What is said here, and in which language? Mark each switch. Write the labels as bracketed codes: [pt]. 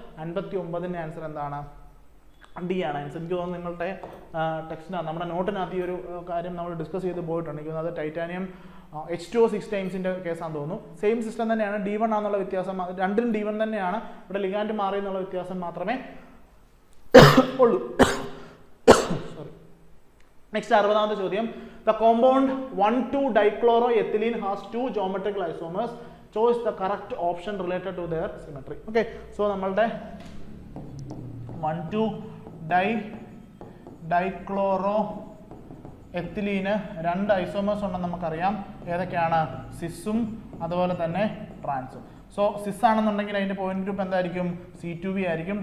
[ml] 59ന്റെ answer എന്താണ്? D ആണ് answer. എനിക്ക് തോന്നുന്നു നിങ്ങളുടെ ടെക്സ്റ്റിനകത്ത് നമ്മുടെ നോട്ടിനകത്ത് ഈ ഒരു കാര്യം നമ്മൾ ഡിസ്കസ് ചെയ്ത് പോയിട്ടുണ്ട്. എനിക്ക് തോന്നുന്നത് ടൈറ്റാനിയം H2O 6 ടൈംസിന്റെ കേസാണെന്ന് തോന്നുന്നു. സെയിം സിസ്റ്റം തന്നെയാണ്, D1 ആണെന്നുള്ള വ്യത്യാസം, രണ്ടിലും D1 തന്നെയാണ്. ഇവിടെ ലിഗാൻഡ് മാറി എന്നുള്ള വ്യത്യാസം മാത്രമേ ഉള്ളൂ. സോറി. നെക്സ്റ്റ് 60ാമത്തെ ചോദ്യം. [en] The compound 1,2-dichloroethylene has 2 geometrical isomers. Choose the correct option related to their symmetry. Okay, so [ml] നമ്മളുടെ 1,2-dichloroethylene 2 ഐസോമേഴ്സ് ഉണ്ടെന്ന് നമുക്കറിയാം. ഏതൊക്കെയാണ്? സിസും അതുപോലെ തന്നെ ട്രാൻസും. സോ സിസ് ആണെന്നുണ്ടെങ്കിൽ അതിന്റെ പോയിന്റ് ഗ്രൂപ്പ് എന്തായിരിക്കും? C2V ആയിരിക്കും.